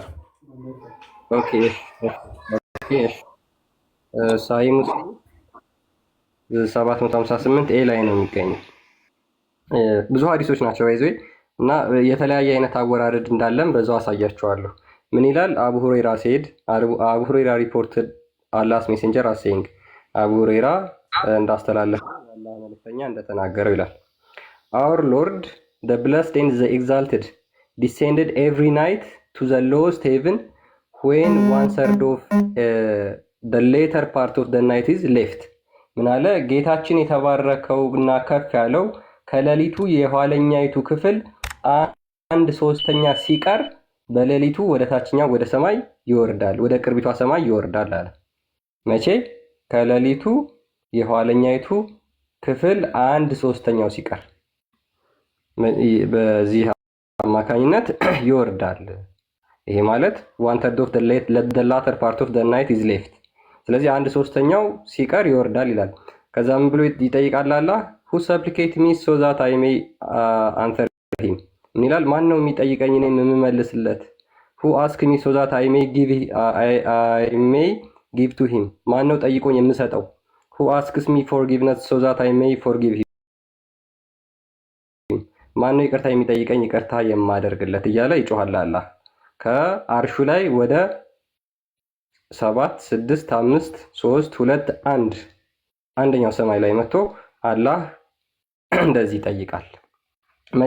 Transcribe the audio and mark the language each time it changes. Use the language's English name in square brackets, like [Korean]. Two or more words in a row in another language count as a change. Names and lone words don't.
[Amharic] ኦኬ ኦኬ። ሳሂህ ሙስሊም 758 ኤ ላይ ነው የሚገኘው። ብዙ ሀዲሶች ናቸው ይዞ እና የተለያየ አይነት አወራረድ እንዳለም በዛው አሳያቸዋለሁ። ምን ይላል? [English] Abu Hurayra said Abu Hurayra reported Allah's Messenger as saying [Amharic] አቡ ሁረይራ እንዳስተላለፈ አላህ መልእክተኛ እንደተናገረው ይላል። [English] Our Lord the blessed and the exalted descended every night to the lowest heaven when one third of the later part of the night is left። [Amharic] ምን አለ? ጌታችን የተባረከው እና ከፍ ያለው ከሌሊቱ የኋለኛይቱ ክፍል 1/3 ሲቀር በሌሊቱ ወደ ታችኛው ወደ ሰማይ ይወርዳል፣ ወደ ቅርቢቷ ሰማይ ይወርዳል አለ። መቼ? ከሌሊቱ የኋለኛይቱ ክፍል 1/3 ሲቀር በዚህ አማካኝነት ይወርዳል። ይሄ ማለት [English] 1/3 of the latter part of the night is left። [Amharic] ስለዚህ 1/3 ሲቀር ይወርዳል ይላል። ከዛ ምን ብሎ ይጠይቃል አላህ? [English] who supplicate me so that I may answer him። [Amharic] ምን ይላል? ማን ነው የሚጠይቀኝ እኔ የምመልስለት? [English] who ask me so that I may give to him። [Amharic] ማን ነው ጠይቆኝ የምሰጠው? [English] who asks me forgiveness so that I may forgive him። [Amharic] ማን ነው ይቅርታ የሚጠይቀኝ ይቅርታ የማደርግለት እያለ ይጮሃል አላህ ከአርሹ ላይ ወደ 7 6 5 3 2 1 አንደኛው ሰማይ ላይ መጥቶ አላህ እንደዚህ ይጠይቃል። መቼ?